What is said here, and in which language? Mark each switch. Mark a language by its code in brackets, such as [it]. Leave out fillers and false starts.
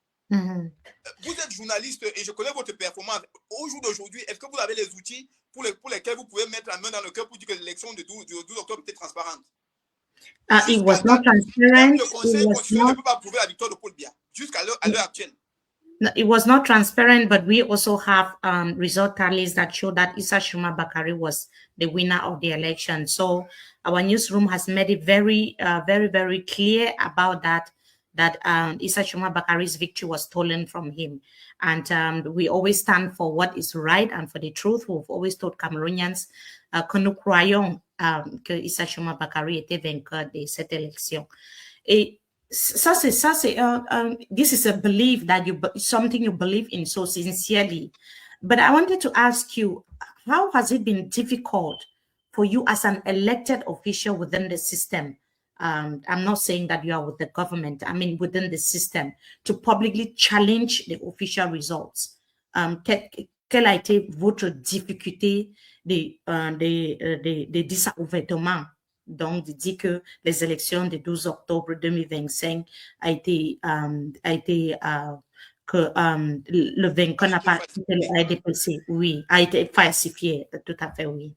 [fr] Vous êtes journaliste et je connais votre performance. Au jour d'aujourd'hui, est-ce que vous avez les outils pour lesquels vous pouvez mettre la main dans le cœur pour dire que l'élection du 12 octobre était transparente? [en] It was [fr] Jusqu'à [en] not [fr] date, même le Conseil constitutionnel ne peut pas prouver la victoire de Paul Biya jusqu'à l'heure actuelle. [en] It was not transparent, but we also have result tallies that show that Issa Shuma Bakari was the winner of the election. So our newsroom has made it very, very clear about that Issa Shuma Bakari's victory was stolen from him. And we always stand for what is right and for the truth. We've always told Cameroonians [fr] que nous croyons que Issa Shuma Bakari était vainqueur de cette élection. [en] Et this is a belief that something you believe in so sincerely. But I wanted to ask you, how has it been difficult for you as an elected official within the system? I'm not saying that you are with the government, I mean within the system, to publicly challenge the official results. [fr] Quelle a été votre difficulté de disavouement? Donc, de dire que les élections du 12 octobre 2025 que le vainqueur n'a pas été dépassé, oui, a été falsifié, tout à fait, oui.